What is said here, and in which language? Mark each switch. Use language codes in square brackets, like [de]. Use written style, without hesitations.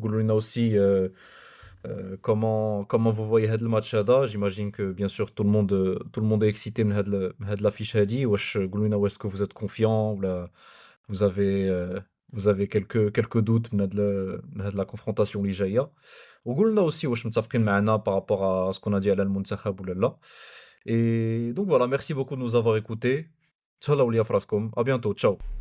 [ar] قولوا لنا [fr] aussi comment vous voyez [ar] هاد الماتش هذا. [fr] J'imagine que bien sûr tout le monde est excité [ar] من هاد [fr] l'affiche [ar] هادي. واش قولوا لنا [fr] est-ce que vous êtes confiant [ar] ولا [fr] vous avez quelques doutes [ar] من هاد [fr] la confrontation [ar] اللي جايه. وقولوا لنا [fr] aussi [ar] واش متفقين معنا [fr] par rapport à ce qu'on a dit [ar] على المنتخب ولا لا. [fr] Et donc voilà, merci beaucoup de nous avoir écoutés. [ar] تهلاو ليا فراسكم. [fr] À bientôt. Ciao.